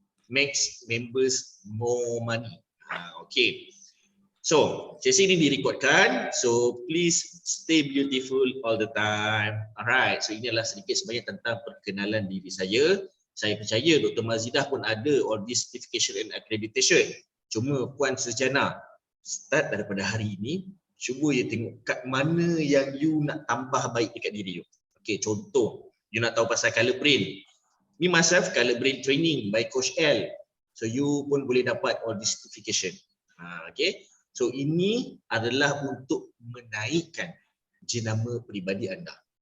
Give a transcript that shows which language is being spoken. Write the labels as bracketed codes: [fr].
[en] Makes members more money. Okay. So, [ms] sesi ini direkodkan. [en] So, please stay beautiful all the time. Alright. [ms] So, ini adalah sedikit sebanyak tentang perkenalan diri saya. Saya percaya Dr. [en] Mazidah [ms] pun ada [en] all this certification and accreditation. [ms] Cuma Puan Sejana, start daripada hari ini, cuba you tengok kat mana yang you nak tambah baik dekat diri you. Okay, contoh. You nak tahu pasal color print. [en] Ni myself color print training by Coach L. [ms] So you pun boleh dapat [en] all this certification. [ms] Okay. So ini adalah untuk menaikkan jenama peribadi anda.